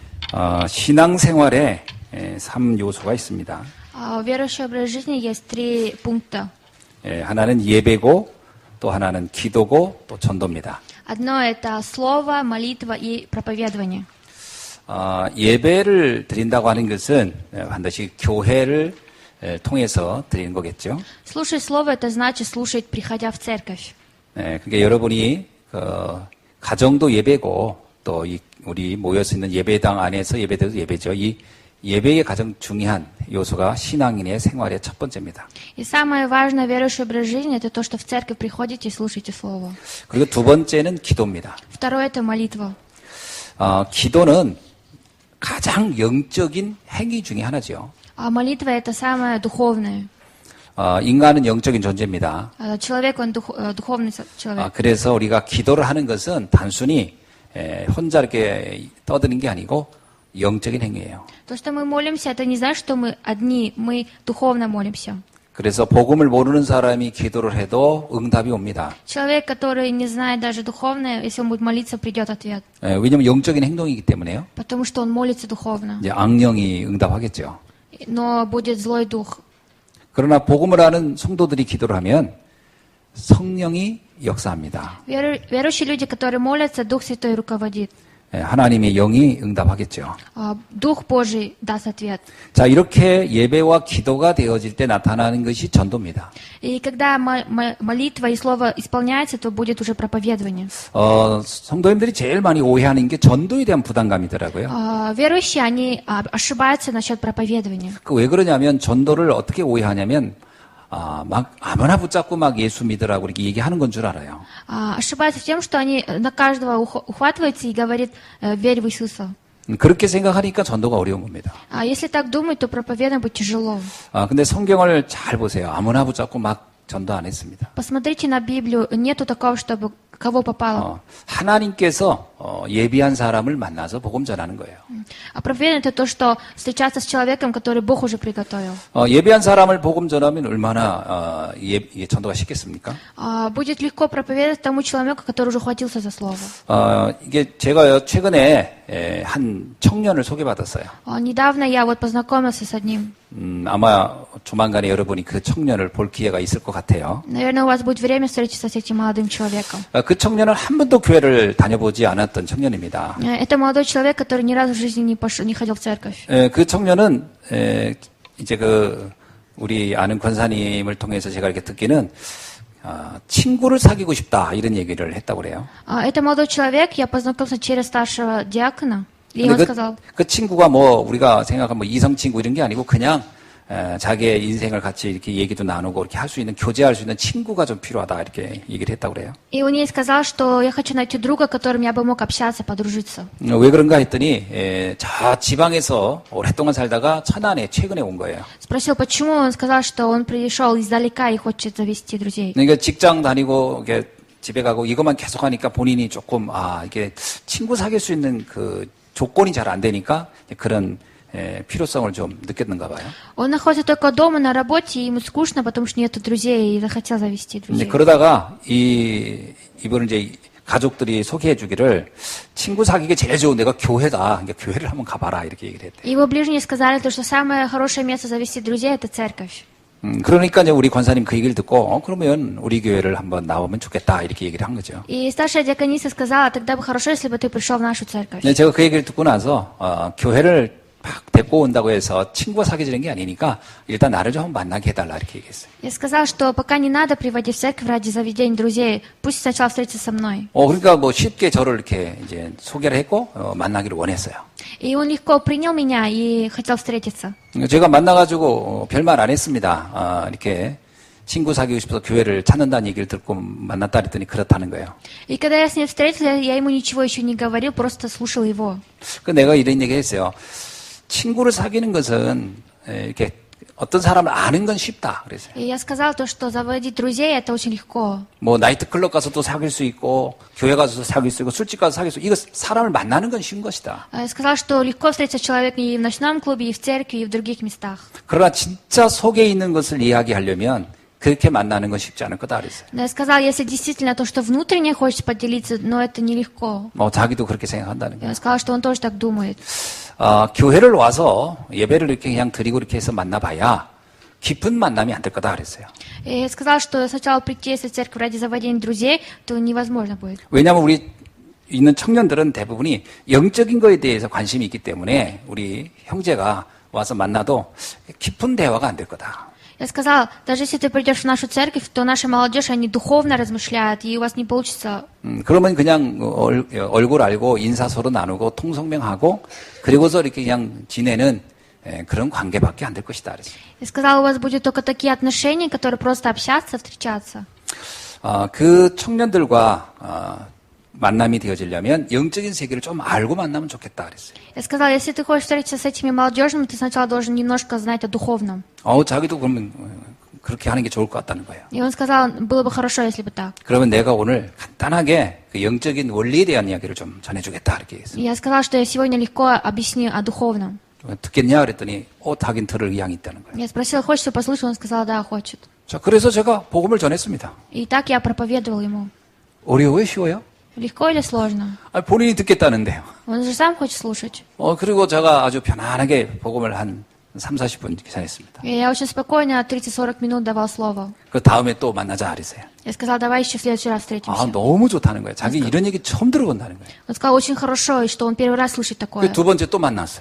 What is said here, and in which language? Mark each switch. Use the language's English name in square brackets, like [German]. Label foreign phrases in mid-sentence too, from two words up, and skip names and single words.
[Korean] 신앙생활에 3요소가 있습니다. [Russian] В верующей образ жизни есть 3 пункта. [Korean] 하나는 예배고, 또 하나는 기도고, 또 전도입니다. [Russian] Одно это слово, молитва и проповедование. [Korean] 예배를 드린다고 하는 것은 반드시 교회를 통해서 드리는 거겠죠. [Russian] Слушать слово это значит слушать, приходя в церковь. [Korean] 그러니까 여러분이 가정도 예배고, 또 우리 모여서 있는 예배당 안에서 예배도 예배죠. 이 예배의 가장 중요한 요소가 신앙인의 생활의 첫 번째입니다. [Russian] И самое важное в верующей образ жизни это то, что в церковь приходите и слушаете слово. [Korean] 그리고 두 번째는 기도입니다. [Russian] Второе это молитва. [Korean] 기도는 가장 영적인 행위 중에 하나죠. [Russian] А молитва это самое духовное. [Korean] 인간은 영적인 존재입니다. [Russian] Человек он духовный человек. [Korean] 그래서 우리가 기도를 하는 것은 단순히 혼자 이렇게 떠드는 게 아니고 영적인 행위예요. [Russian] То, что мы молимся, это не значит, что мы одни, мы духовно молимся. [Korean] 그래서 복음을 모르는 사람이 기도를 해도 응답이 옵니다. [Russian] Человек, который не знает даже духовное, если он будет молиться, придет ответ. [Korean] 왜냐하면 영적인 행동이기 때문에요. [Russian] Потому что он молится духовно. [Korean] 이제 악령이 응답하겠죠. [Russian] Но будет злой дух. [Korean] 그러나 복음을 아는 성도들이 기도를 하면 성령이 역사합니다. [Russian] Верующие люди, которые молятся, Дух Святой руководит. [Korean] 하나님의 영이 응답하겠죠. [Russian] Дух Божий даст ответ. [Korean] 자, 이렇게 예배와 기도가 되어질 때 나타나는 것이 전도입니다. [Russian] И когда молитва и слово исполняется, то будет уже проповедование. [Korean] 성도님들이 제일 많이 오해하는 게 전도에 대한 부담감이더라고요. [Russian] Верующие, они ошибаются насчет проповедования. [Korean] 왜 그러냐면 전도를 어떻게 오해하냐면 막 아무나 붙잡고 막 예수 믿으라고 이렇게 얘기하는 건 줄 알아요. [Russian] Ошибаются в тем, что они на каждого ухватываются и говорят, верь в Иисуса. [Korean] 그렇게 생각하니까 전도가 어려운 겁니다. [Russian] Если так думать, то проповедовать будет тяжело. [Korean] 근데 성경을 잘 보세요. 아무나 붙잡고 막 전도 안 했습니다. [Russian] Посмотрите на Библию, нету такого, чтобы кого попало. [Korean] 하나님께서 예비한 사람을 만나서 복음 전하는 거예요. [Russian] А проповедование это то, что встречаться с человеком, который Бог уже приготовил. [Korean] 예비한 사람을 복음 전하면 얼마나 전도가 쉽겠습니까? [Russian] Будет легко проповедовать тому человеку, который уже ухватился за слово. [Korean] 이게 제가 최근에 한 청년을 소개받았어요. [Russian] Недавно я вот познакомился с одним. [Korean] 아마 조만간에 여러분이 그 청년을 볼 기회가 있을 것 같아요. [Russian] Наверное, у вас будет время встретиться с этим молодым человеком. [Korean] 그 청년은 한 번도 교회를 다녀보지 않았던 청년입니다. [Russian] Это молодой человек, который ни разу в жизни не ходил в церковь. [Korean] 그 청년은 이제 우리 아는 권사님을 통해서 제가 이렇게 듣기는 친구를 사귀고 싶다 이런 얘기를 했다고 그래요. [Russian] Это молодой человек, я познакомился через старшего диакона. И он сказал, [Korean] 그 친구가 우리가 생각하면 이성 친구 이런 게 아니고 그냥 자기의 인생을 같이 이렇게 얘기도 나누고 이렇게 할 수 있는 교제할 수 있는 친구가 좀 필요하다 이렇게 얘기를 했다고 그래요. [Russian] И он ей сказал, что я хочу найти друга, которым я бы мог общаться, подружиться. [Korean] 왜 그런가 했더니 저 지방에서 오랫동안 살다가 천안에 최근에 온 거예요. [Russian] Спросил, почему, он сказал, что он пришел издалека и хочет завести друзей. [Korean] 그러니까 직장 다니고 집에 가고 이것만 계속 하니까 본인이 조금 이게 친구 사귈 수 있는 그 조건이 잘 안 되니까 그런 필요성을 좀 느꼈는가 봐요. Он находится только дома на работе, и ему скучно, потому что нет друзей, и захотел завести друзей. 그러다가 이번에 이제 가족들이 소개해 주기를 친구 사귀기 제일 좋은 데가 교회다. 그러니까 교회를 한번 가봐라 이렇게 얘기를 했대. [Russian] Его ближние сказали, что самое хорошее место завести друзей это церковь. [Korean] 그러니까 이제 우리 권사님 그 얘기를 듣고 그러면 우리 교회를 한번 나오면 좋겠다 이렇게 얘기를 한 거죠. [Russian] И старшая диакониса сказала, тогда бы хорошо, если бы ты пришел в нашу церковь. [Korean] 제가 그 얘기를 듣고 나서 교회를 막 데리고 온다고 해서 친구가 사귀지는 게 아니니까 일단 나를 좀 만나게 해달라 이렇게 얘기했어요. [Russian] Я сказал, что пока не надо приводить в церковь ради заведения друзей, пусть сначала встретится со мной. [Korean] 그러니까 쉽게 저를 이렇게 이제 소개를 했고 만나기를 원했어요. [Russian] И он легко принял меня и хотел встретиться. [Korean] 제가 만나가지고 별말 안 했습니다. 이렇게 친구 사귀고 싶어서 교회를 찾는다는 얘기를 듣고 만났다 그랬더니 그렇다는 거예요. [Russian] И когда я с ним встретился, я ему ничего еще не говорил, просто слушал его. [Korean] 내가 이런 얘기 했어요. 친구를 사귀는 것은 이렇게 어떤 사람을 아는 건 쉽다 그랬어요. [Russian] И я сказал то, что заводить друзей это очень легко. [Korean] 나이트클럽 가서도 사귈 수 있고 교회 가서도 사귈 수 있고 술집 가서 사귈 수 있고 이거 사람을 만나는 건 쉬운 것이다. [Russian] Я сказал, что легко встретиться с человеком и в ночном клубе, и в церкви, и в других местах. [Korean] 그러나 진짜 속에 있는 것을 이야기하려면 그렇게 만나는 건 쉽지 않을 거다 그랬어요. [Russian] Но я сказал, если действительно то, что внутренне хочешь поделиться, но это нелегко. [Korean] 뭐 자기도 그렇게 생각한다는 [Russian] И [Korean] 거예요. [Russian] он сказал, что он тоже так думает. [Korean] 교회를 와서 예배를 이렇게 그냥 드리고 이렇게 해서 만나봐야 깊은 만남이 안 될 거다 그랬어요. [Russian] И я сказал, что сначала прийти, если в церковь ради заводения друзей, то невозможно будет. [Korean] 왜냐하면 우리 있는 청년들은 대부분이 영적인 거에 대해서 관심이 있기 때문에 우리 형제가 와서 만나도 깊은 대화가 안 될 거다. [Russian] Я сказал, даже если ты придешь в нашу церковь, то наша молодежь, они духовно размышляют, и у вас не получится. [Korean] 그러면 그냥 얼굴 알고 인사 서로 나누고 통성명하고 그리고서 이렇게 그냥 지내는 그런 관계밖에 안 될 것이다. 그랬어요. [Russian] Я сказал, у вас будет только такие отношения, которые просто общаться, встречаться. [Korean] 그 청년들과 만남이 되어지려면 영적인 세계를 좀 알고 만나면 좋겠다 그랬어요. [Russian] Я сказал, если ты хочешь встретиться с этими молодежными, ты сначала должен немножко знать о духовном. [Korean] 자기도 그러면 그렇게 하는 게 좋을 것 같다는 거예요. [Russian] И он сказал, было бы хорошо, если бы так. [Korean] 그러면 내가 오늘 간단하게 그 영적인 원리에 대한 이야기를 좀 전해주겠다 이렇게 했어요. [Russian] И я сказал, что я сегодня легко объясню о духовном. [Korean] 듣겠냐 그랬더니 하긴 들을 의향이 있다는 거예요. [Russian] Я спросила, хочешь что послушать? Он сказал, да, хочет. [Korean] 자, 그래서 제가 복음을 전했습니다. [Russian] И так я проповедовал ему. [Korean] 어려워요, 쉬워요? [Russian] Легко или сложно? [Korean] 본인이 듣겠다는데요. [Russian] Он же сам хочет слушать. [Korean] 그리고 제가 아주 편안하게 복음을 한 30-40분 전했습니다. [Russian] И я очень спокойно 30-40 минут давал слово. [Korean] 그 다음에 또 만나자 그랬어요. [Russian] Я сказал, давай еще в следующий раз встретимся. [Korean] 너무 좋다는 거예요. 자기 이런 얘기 처음 들어본다는 거예요. [Russian] Он сказал, очень хорошо, и что он первый раз слышит такое. [Korean] 두 번째 또 만났어요.